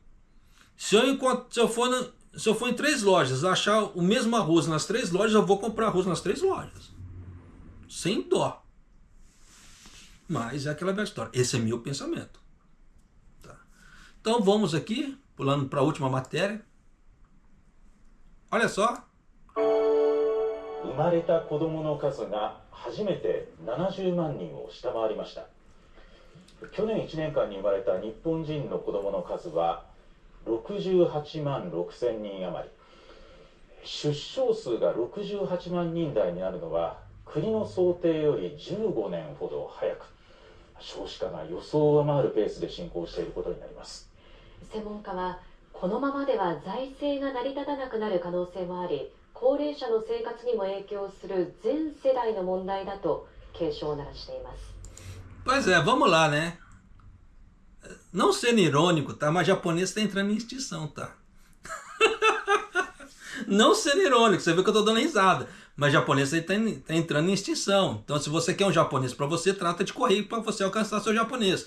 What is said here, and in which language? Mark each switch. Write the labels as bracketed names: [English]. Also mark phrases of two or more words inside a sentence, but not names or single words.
[Portuguese] Se eu for em 3 lojas, achar o mesmo arroz nas 3 lojas, eu vou comprar arroz nas 3 lojas. Sem dó. Mas é aquela velha história. Esse é meu pensamento. Tá. Então vamos aqui, pulando para a última matéria. Olha só. [Japanese] 生まれた子どもの数が初めて70万人を下回りました。去年1年間に生まれた日本人の子どもの数は68万6千人余り。出生数が68万人台になるのは国の想定より15年ほど早く、少子化が予想を上回るペースで進行していることになります。専門家はこのままでは財政が成り立たなくなる可能性もあり、高齢者の生活にも影響する全世代の問題だと警鐘を鳴らしています。 [Portuguese] Pois é, vamos lá, né? Não sendo irônico, tá? Mas japonês está entrando em extinção, tá? Não sendo irônico, você viu que eu tô dando risada. Mas japonês está entrando em extinção. Então, se você quer um japonês para você, trata de correr para você alcançar seu japonês.